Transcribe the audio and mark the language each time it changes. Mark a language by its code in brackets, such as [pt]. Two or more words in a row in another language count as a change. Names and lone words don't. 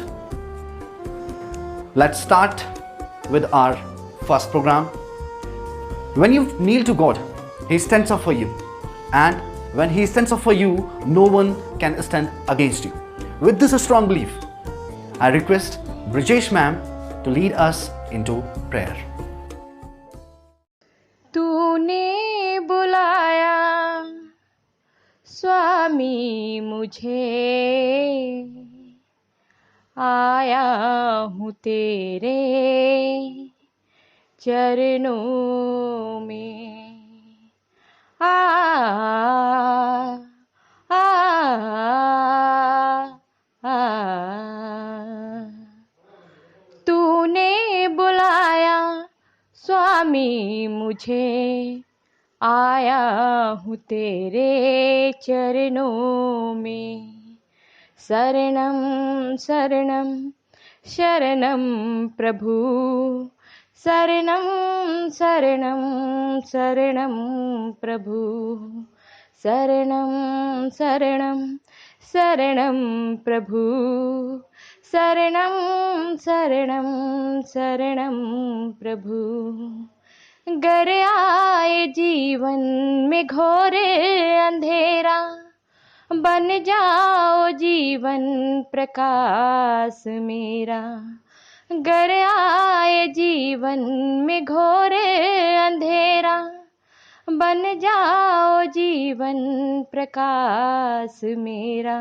[en] Let's start with our first program. When you kneel to God, He stands up for you, and when He stands up for you, no one can stand against you. With this strong belief, I request Brijesh ma'am to lead us into prayer. [hi] तूने बुलाया स्वामी मुझे, आया हूँ तेरे चरणों में। आ आ आ तूने बुलाया स्वामी मुझे, आया हूँ तेरे चरणों में। शरणम शरणम शरणम प्रभु, शरणम शरणम शरणम प्रभु, शरणम शरणम शरणम प्रभु, शरणम शरणम शरणम प्रभु। गर आए जीवन में घोर अंधेरा, बन जाओ जीवन प्रकाश मेरा। गर आए जीवन में घोर अंधेरा, बन जाओ जीवन प्रकाश मेरा।